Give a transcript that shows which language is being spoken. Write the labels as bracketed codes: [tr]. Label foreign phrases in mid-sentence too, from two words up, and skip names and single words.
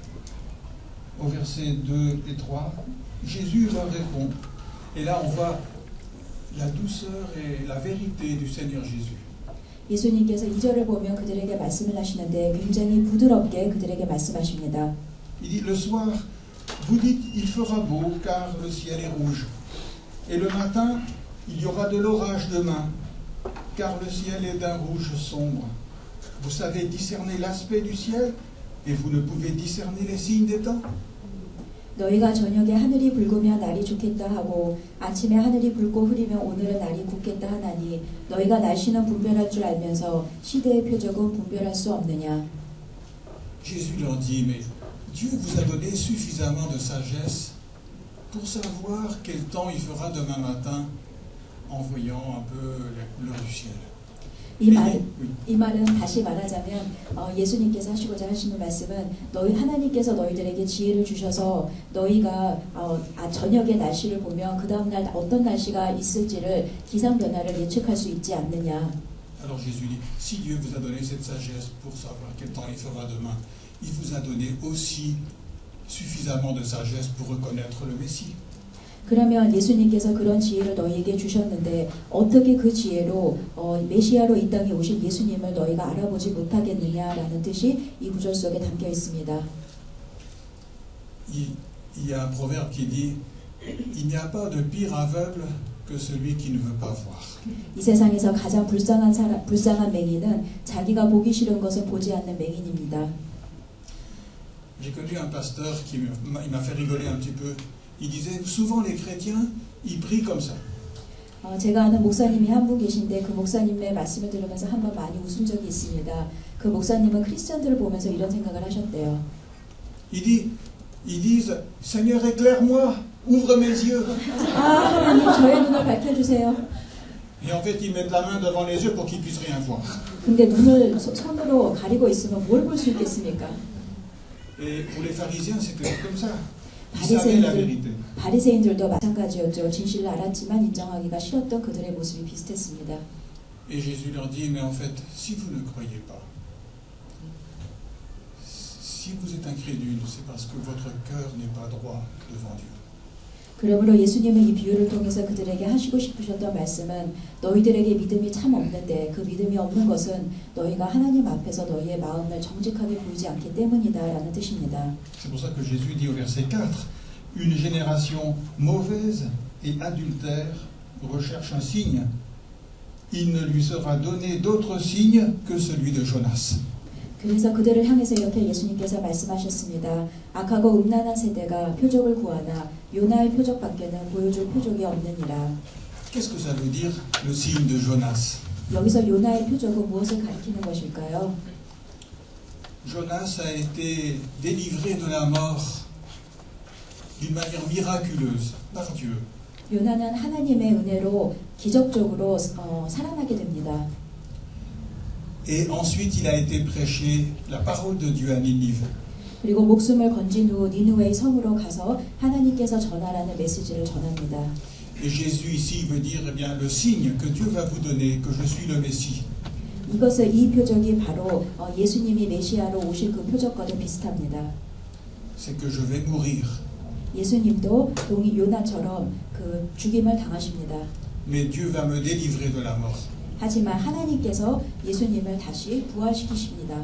[fr] Au verset 2 et 3, Jésus leur répond. Et là, on voit la douceur et la vérité du Seigneur Jésus. [ko] 예수님께서 2절을 보면 그들에게 말씀을 하시는데 굉장히 부드럽게 그들에게 말씀하십니다. [fr] Il dit, le soir, vous dites, il fera beau car le ciel est rouge. Et le matin, il y aura de l'orage demain, car le ciel est d'un rouge sombre. Vous savez discerner l'aspect du ciel et vous ne pouvez discerner les signes des temps. [ko] 너희가 저녁에 하늘이 붉으면 날이 좋겠다 하고 아침에 하늘이 붉고 흐리면 오늘은 날이 굳겠다 하나니 너희가 날씨는 분별할 줄 알면서 시대의 표적은 분별할 수 없느냐. [fr] Jésus leur dit, mais Dieu vous a donné suffisamment de sagesse pour savoir quel temps il fera demain matin en voyant un peu la couleur du ciel. [ko] 이 말은 다시 말하자면 예수님께서 하시고자 하시는 말씀은 하나님께서 너희들에게 지혜를 주셔서 너희가 저녁의 날씨를 보면 그 다음 날 어떤 날씨가 있을지를 기상 변화를 예측할 수 있지 않느냐. [fr] Alors Jésus dit, si Dieu vous a donné cette sagesse pour savoir quel temps il fera demain, il vous a donné aussi suffisamment de sagesse pour reconnaître le Messie. [ko] 그러면 예수님께서 그런 지혜를 너희에게 주셨는데 어떻게 그 지혜로 메시아로 이 땅에 오실 예수님을 너희가 알아보지 못하겠느냐라는 뜻이 이 구절 속에 담겨 있습니다. [fr] Il y a un proverbe qui dit, il n'y a pas de pire aveugle que celui qui ne veut pas voir. [ko] 이 세상에서 가장 불쌍한 맹인은 자기가 보기 싫은 것을 보지 않는 맹인입니다. [fr] J'ai connu un pasteur qui m'a fait rigoler un petit peu. Il disait souvent les chrétiens, ils prient comme ça. [ko] 제가 아는 목사님이 한 분 계신데 그 목사님의 말씀을 들으면서 한번 많이 웃은 적이 있습니다. 그 목사님은 크리스천들을 보면서 이런 생각을 하셨대요. [fr] Ils disent, Seigneur éclaire-moi, ouvre mes yeux. [ko] 하나님 저의 눈을 밝혀주세요. [fr] Et en fait, ils mettent la main devant les yeux pour qu'ils puissent rien voir. [ko] 근데 눈을 손으로 가리고 있으면 뭘 볼 수 있겠습니까? [fr] Et pour les pharisiens, c'était comme ça. Ils savaient la vérité. [ko] 바리새인들도 마찬가지였죠. 진실을 알았지만 인정하기가 싫었던 그들의 모습이 비슷했습니다. [fr] Et Jésus leur dit, mais en fait, si vous ne croyez pas, si vous êtes incrédule, c'est parce que votre cœur n'est pas droit devant Dieu. [ko] 그러므로 예수님은 이 비유를 통해서 그들에게 하시고 싶으셨던 말씀은 너희들에게 믿음이 참 없는데 그 믿음이 없는 것은 너희가 하나님 앞에서 너희의 마음을 정직하게 보이지 않기 때문이다라는 뜻입니다. [fr] C'est pour ça que Jésus dit au verset 4, une génération mauvaise et adultère recherche un signe. Il ne lui sera donné d'autre signe que celui de Jonas. [ko] 그래서 그들을 향해서 이렇게 예수님께서 말씀하셨습니다. 악하고 음란한 세대가 표적을 구하나 요나의 표적밖에는 보여줄 표적이 없느니라. [fr] Qu'est-ce que ça veut dire, le signe de Jonas? [ko] 여기서 요나의 표적은 무엇을 가리키는 것일까요? [fr] Jonas a été délivré de la mort d'une manière miraculeuse par Dieu. [ko] 요나는 하나님의 은혜로 기적적으로 살아나게 됩니다. [fr] Et ensuite, il a été prêché la parole de Dieu à Ninive. [ko] 그리고 목숨을 건진 후 니느웨의 성으로 가서 하나님께서 전하라는 메시지를 전합니다. [fr] Et Jésus ici veut dire, eh bien, le signe que Dieu va vous donner, que je suis le Messie. [ko] 이 표적이 바로 예수님이 메시아로 오실 그 표적과도 비슷합니다. [fr] C'est que je vais mourir. [ko] 예수님도 동이 요나처럼 그 죽임을 당하십니다. [fr] Mais Dieu va me délivrer de la mort. [ko] 하지만 하나님께서 예수님을 다시 부활시키십니다.